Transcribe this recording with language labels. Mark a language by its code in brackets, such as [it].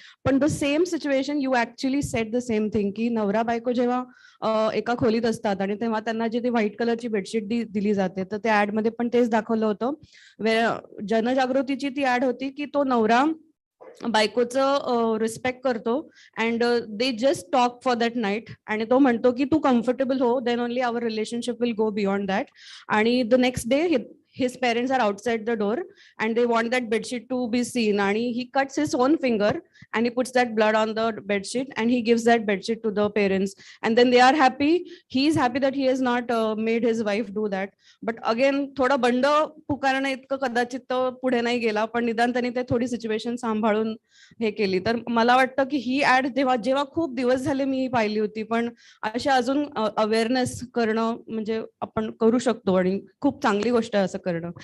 [mr] पण [en] the same situation you actually said the same thing, [mr] की नवरा बायको जेव्हा एका खोलीत असतात आणि तेव्हा त्यांना जी ती व्हाईट कलरची बेडशीट दिली जाते, तर त्या ऍड मध्ये पण तेच दाखवलं होतं. जनजागृतीची ती ऍड होती की तो नवरा बायकोचं रिस्पेक्ट करतो [en] and they just talk for that night, [mr] आणि तो म्हणतो की तू कम्फर्टेबल हो, [en] Then only our relationship will go beyond that. आणि the next day his parents are outside the door and they want that bedsheet to be seen, and he cuts his own finger and he puts that blood on the bedsheet and he gives that bedsheet to the parents, and then they are happy. He is happy that he has not made his wife do that. But again [mr] थोडा बंड पुकारणं इतकं कदाचित तो पुढे नाही गेला, पण निदान त्यांनी ते थोडी सिच्युएशन सांभाळून हे केली. तर मला वाटतं की ही ऍड जेव्हा खूप दिवस झाले मी पाहिली होती, पण अशा अजून अवेअरनेस करणं म्हणजे आपण करू शकतो आणि खूप चांगली गोष्ट आहे असं करणं.